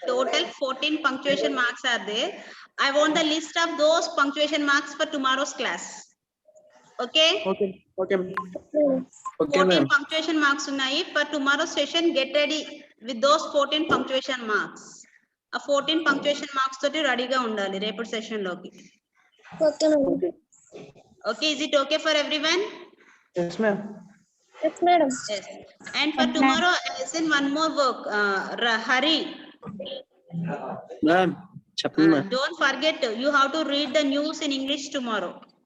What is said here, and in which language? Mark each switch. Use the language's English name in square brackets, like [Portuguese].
[English] Total 14 punctuation marks are there. I want the list of those punctuation marks for tomorrow's class. Okay? Okay, okay, ma'am. 14 punctuation marks [Telugu] ఉన్నాయి. [English] For tomorrow's session, get ready with those 14 punctuation marks. [Telugu] ఆ 14 punctuation marks తోటి రెడీగా ఉండాలి రేపటి session లోకి. [English] Okay, madam. Okay, is it okay for everyone? Yes, ma'am. Yes, madam. Yes. And for tomorrow, I send one more work. Hari, Ma'am. don't forget, you have to read the news in English tomorrow.